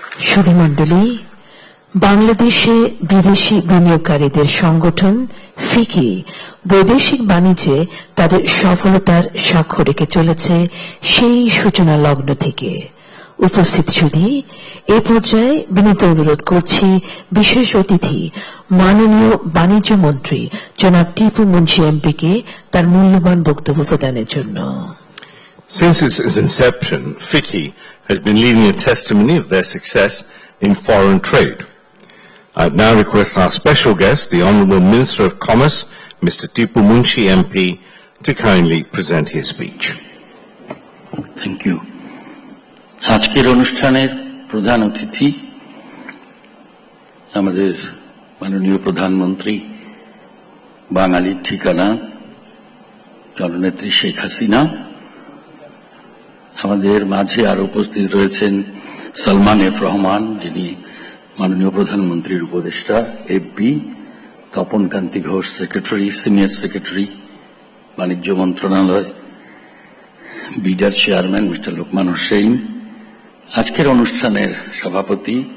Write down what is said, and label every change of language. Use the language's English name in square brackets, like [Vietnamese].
[Bangla] সুধী মণ্ডলী, বাংলাদেশে বিদেশি বিনিয়োগকারীদের সংগঠন ফিকি বৈদেশিক বাণিজ্যে তাদের সফলতার স্বাক্ষর রেখে চলেছে সেই সূচনা লগ্ন থেকে। উপস্থিত সুধী, এ পর্যায়ে বিনীত অনুরোধ করছি বিশেষ অতিথি মাননীয় বাণিজ্য মন্ত্রী জনাব টিপু মুন্সি এমপিকে তার মূল্যবান বক্তব্য প্রদানের জন্য। [English] Since its inception, FICCI has been leading a testimony of their success in foreign trade. I now request our special guest, the Honourable Minister of Commerce, Mr. Tipu Munshi MP, to kindly present his speech. Thank you. [Bangla] আজকের অনুষ্ঠানের প্রধান অতিথি আমাদের মাননীয় প্রধানমন্ত্রী, বাঙালির ঠিকানা জননেত্রী শেখ হাসিনা। আমাদের মাঝে আরো উপস্থিত রয়েছেন সালমান এফ রহমান, যিনি মাননীয় প্রধানমন্ত্রীর উপদেষ্টা, এফবি, তপন কান্তি ঘোষ সেক্রেটারি, সিনিয়র সেক্রেটারি বাণিজ্য মন্ত্রণালয়, বিডার চেয়ারম্যান মিস্টার লোকমান হোসেন, আজকের অনুষ্ঠানের সভাপতি,